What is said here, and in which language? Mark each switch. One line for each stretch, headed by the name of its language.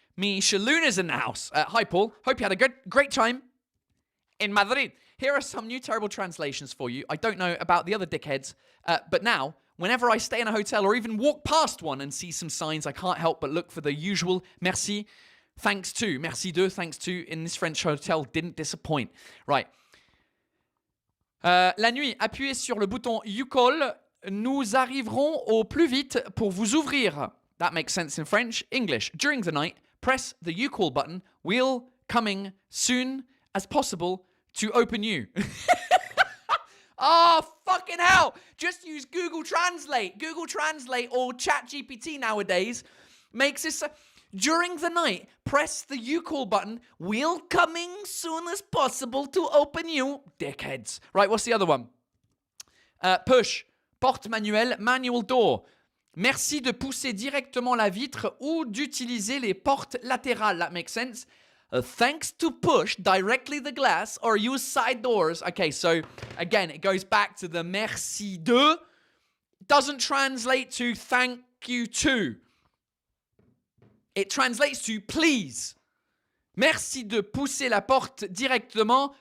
English: Micheluna's in the house. Hi, Paul. Hope you had a great time in Madrid. Here are some new terrible translations for you. I don't know about the other dickheads, but now whenever I stay in a hotel or even walk past one and see some signs, I can't help but look for the usual merci, thanks to, merci de, thanks to, in this French hotel didn't disappoint. Right.
French: La nuit, appuyez sur le bouton You Call. Nous arriverons au plus vite pour vous ouvrir.
English: That makes sense in French. English. During the night, press the You Call button. We'll coming soon as possible to open you. Oh, fucking hell. Just use Google Translate. Google Translate or ChatGPT nowadays makes this... During the night, press the You Call button. We'll coming soon as possible to open you. Dickheads. Right, what's the other one? Push.
French: Porte manuelle,
English: manual door.
French: Merci de pousser directement la vitre ou d'utiliser les portes latérales.
English: That makes sense. Thanks to push directly the glass or use side doors. Okay, so again, it goes back to the merci de. Doesn't translate to thank you to. It translates to please.
French: Merci de pousser la porte directement.